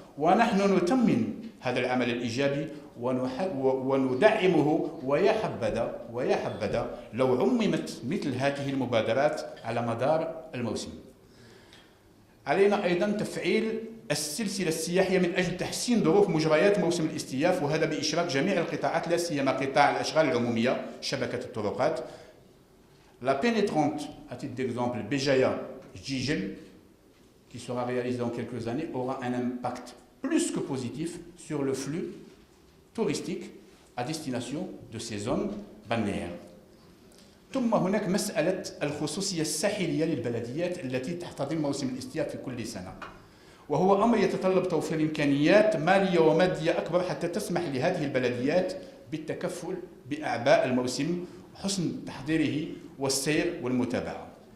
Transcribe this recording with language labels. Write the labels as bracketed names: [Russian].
[Arabic] ونحن نتمن هذا العمل الإيجابي وندعمه، ويا حبذا لو عممت مثل هذه المبادرات على مدار الموسم. علينا أيضا تفعيل السلسلة السياحية من أجل تحسين ظروف مجريات موسم الاستياف، وهذا بإشراك جميع القطاعات لا سيما قطاع الأشغال العمومية شبكة الطرقات. [French] La pénétrante, à titre d'exemple, Béjaïa-Jijel, qui sera réalisée dans quelques années, aura un impact plus que positif sur le flux touristique à destination de ces zones balnéaires. [Arabic] ثم هناك مسألة الخصوصية الساحلية للبلديات التي تحتضن موسم الاستياف في كل سنة، وهو أمر يتطلب توفير إمكانيات مالية ومادية أكبر حتى تسمح لهذه البلديات بالتكفل بأعباء الموسم وحسن تحضيره والسير والمتابعة.